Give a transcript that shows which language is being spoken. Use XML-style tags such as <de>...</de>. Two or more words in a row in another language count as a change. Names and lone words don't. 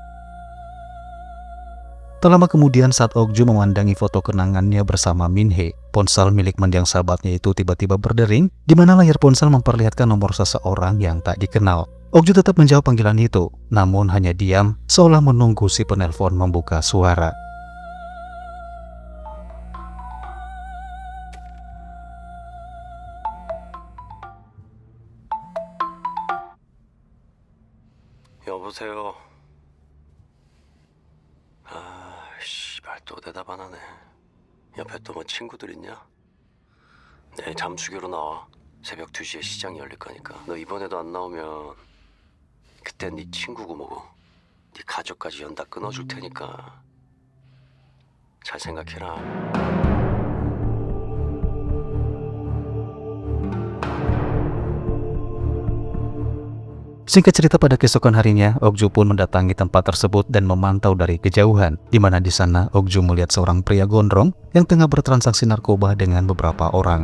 <id>Tak lama kemudian saat Okju memandangi foto kenangannya bersama Minhe, ponsel milik mendiang sahabatnya itu tiba-tiba berdering, di mana layar ponsel memperlihatkan nomor seseorang yang tak dikenal. Okju tetap menjawab panggilan itu, namun hanya diam seolah menunggu si penelpon membuka suara.</id> <ko>여보세요. 씨발 또 대답 안 하네. 옆에 또 뭐 친구들 있냐? 내일 잠수교로 나와. 새벽 2시에 시장이 열릴 거니까. 너 이번에도 안 나오면 그땐 네 친구고 뭐고 네 가족까지 연다 끊어줄 테니까 잘 생각해라.</ko> <id>Singkat cerita, pada keesokan harinya, Okju pun mendatangi tempat tersebut dan memantau dari kejauhan, di mana di sana Okju melihat seorang pria gondrong yang tengah bertransaksi narkoba dengan beberapa orang.</id>